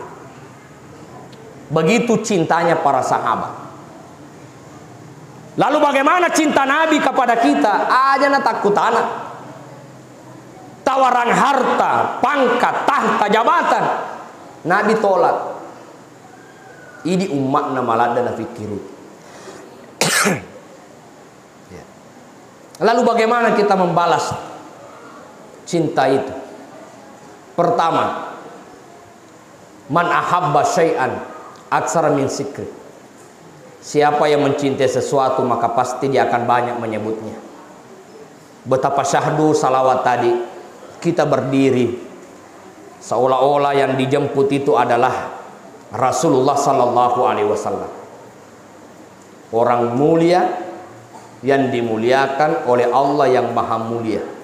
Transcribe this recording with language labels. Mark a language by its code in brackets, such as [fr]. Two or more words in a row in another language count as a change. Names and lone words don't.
[id] Begitu cintanya para sahabat. Lalu bagaimana cinta Nabi kepada kita? [bug] Aja na takut anak. [id] Tawaran harta, pangkat, tahta, jabatan, Nabi tolak. [bug] Ini umat na malada na fikiru. [id] Lalu bagaimana kita membalas cinta itu? Pertama, [ar] من أحب شيئا أكثر من ذكر. [id] Siapa yang mencintai sesuatu maka pasti dia akan banyak menyebutnya. Betapa syahdu salawat tadi, kita berdiri seolah-olah yang dijemput itu adalah Rasulullah [ar] صلى الله عليه وسلم, [id] orang mulia yang dimuliakan oleh Allah yang maha mulia.